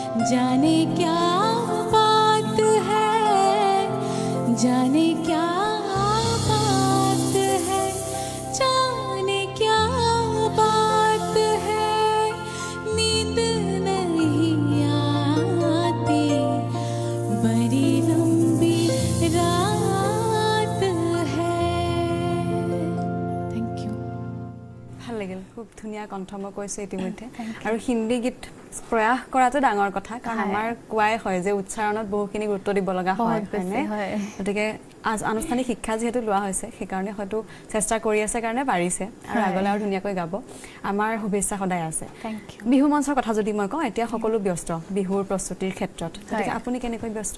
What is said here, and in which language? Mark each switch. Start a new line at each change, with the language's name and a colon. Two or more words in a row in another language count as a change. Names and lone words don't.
Hindi: जाने क्या बात है जाने क्या बात है जाने क्या बात है नींद नहीं आती बड़ी लंबी रात है
English: thank you
Assamese: ভাল লাগিল খুব ধুনিয়া কণ্ঠ মই কৈছো ইতিমধ্যে আৰু হিন্দী গীত প্ৰয়াস কৰাটো ডাঙৰ কথা কাৰণ আমাৰ কোৱাই হয় যে উচ্চাৰণত বহুখিনি গুৰুত্ব দিব লগা হয় গতিকে আজ আনুষ্ঠানিক শিক্ষা যেহেতু লোৱা হৈছে সেইকাৰণে হয়তো চেষ্টা কৰি আছে কাৰণে পাৰিছে আৰু আগলৈ আৰু ধুনীয়াকৈ গাব আমাৰ শুভেচ্ছা সদায় আছে বিহু মঞ্চৰ কথা যদি মই কওঁ এতিয়া সকলো ব্যস্ত বিহুৰ প্ৰস্তুতিৰ ক্ষেত্ৰত গতিকে আপুনি কেনেকৈ ব্যস্ত